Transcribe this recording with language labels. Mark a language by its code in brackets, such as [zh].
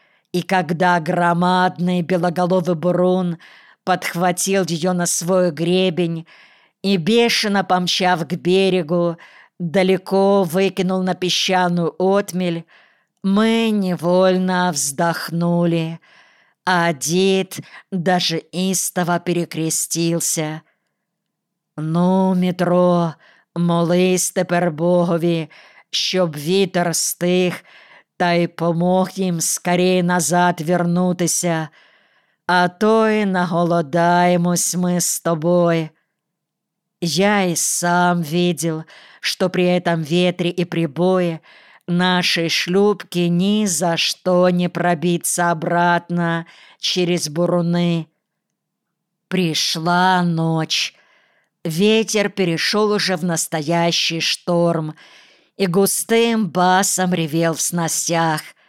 [ru] и когда громадный белоголовый бурун подхватил ее на свой гребень и, бешено помчав к берегу, далеко выкинул на песчаную отмель, мы невольно вздохнули, а дед даже истово перекрестился. [uk] «Ну, метро, молись тепер Богові, щоб вітер стих, та й помог їм скорей назад вернутися, а то й наголодаємось ми з тобою». [ru] Я и сам видел, что при этом ветре и прибое нашей шлюпки ни за что не пробиться обратно через буруны. Пришла ночь. Ветер перешел уже в настоящий шторм и густым басом ревел в снастях.